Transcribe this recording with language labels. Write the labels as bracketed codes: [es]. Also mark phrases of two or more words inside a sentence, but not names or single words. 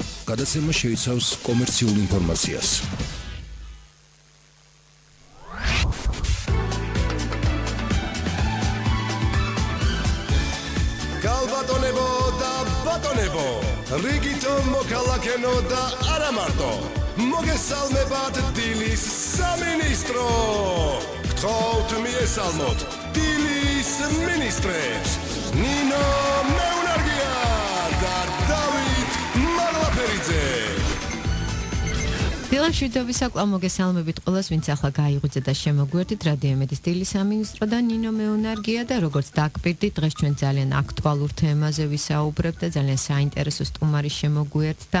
[ka] გადაცემა შეიცავს კომერციულ ინფორმაციას. ქალბატონებო და ბატონებო, რიგითო მოქალაქენო და არამარტო, მოგესალმებათ დილის სამინისტრო. გთხოვთ მიესალმოთ დილის მინისტრებს, ნინო მეუნარგია და დავით მაღლაფერიძე. დილაშვილების საკლავ მოგესალმებით ყველას, ვინც ახლა გაიღვიძე და შემოგვერდით რადიო იმედის დილის სამინისტრო და ნინო მეუნარგია და როგორც დაგკვირდით, დღეს ჩვენ ძალიან აქტუალურ თემაზე ვისაუბრებთ და ძალიან საინტერესო სტუმარი შემოგვერდდა.